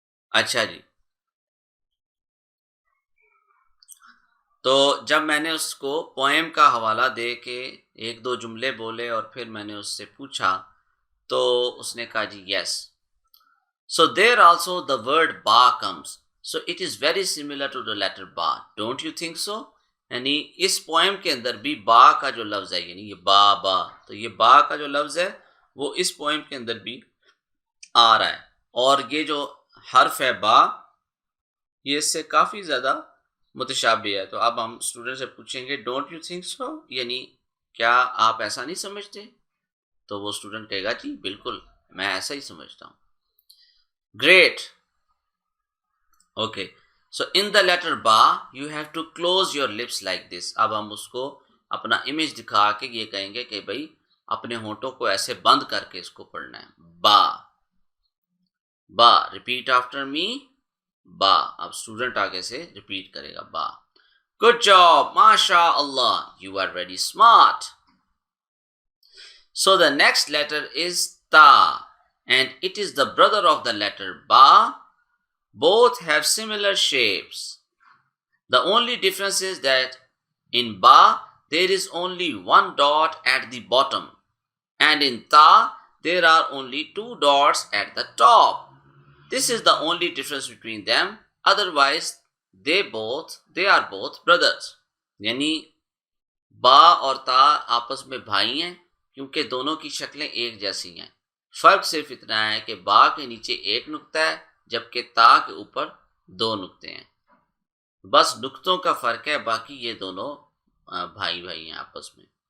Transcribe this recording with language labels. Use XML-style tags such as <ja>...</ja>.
<ur>اچھا جی. تو جب میں نے اس کو پوئم کا حوالہ دے کے ایک دو جملے بولے اور پھر میں نے اس سے پوچھا تو اس نے کہا جی یس.</ur> <en>So there also the word ba comes. So it is very similar to the letter ba. Don't you think so?</en> <ur>یعنی اس پوئم کے اندر بھی با کا جو لفظ ہے یعنی یہ با تو یہ با کا جو لفظ ہے وہ اس پوئم کے اندر بھی آ رہا ہے. اور یہ جو حرف ہے با یہ اس سے کافی زیادہ متشابہ ہے. تو اب ہم اسٹوڈنٹ سے پوچھیں گے</ur> <en>don't you think so</en> <ur>یعنی کیا آپ ایسا نہیں سمجھتے؟ تو وہ اسٹوڈنٹ کہے گا جی بالکل میں ایسا ہی سمجھتا ہوں.</ur> <en>Great. Okay. So in the letter ba, you have to close your lips like this.</en> <ur>اب ہم اس کو اپنا امیج دکھا کے یہ کہیں گے کہ بھائی اپنے ہونٹوں کو ایسے بند کر کے اس کو پڑھنا ہے.</ur> <en>با با repeat after me. با.</en> <ur>اب اسٹوڈنٹ آگے سے ریپیٹ کرے گا با.</ur> <en>Good job. Masha Allah. You are very smart. So the next letter is ta. And it is the brother of the letter ba. Both have similar shapes. The only difference is that in ba there is only one dot at the bottom and in ta there are only two dots at the top. This is the only difference between them. Otherwise they are both brothers.</en> <ur>یعنی با اور تا آپس میں بھائی ہیں کیونکہ دونوں کی شکلیں ایک جیسی ہیں. فرق صرف اتنا ہے کہ با کے نیچے ایک نقطہ ہے جبکہ تا کے اوپر دو نقطے ہیں. بس نقطوں کا فرق ہے باقی یہ دونوں بھائی ہیں آپس میں.</ur>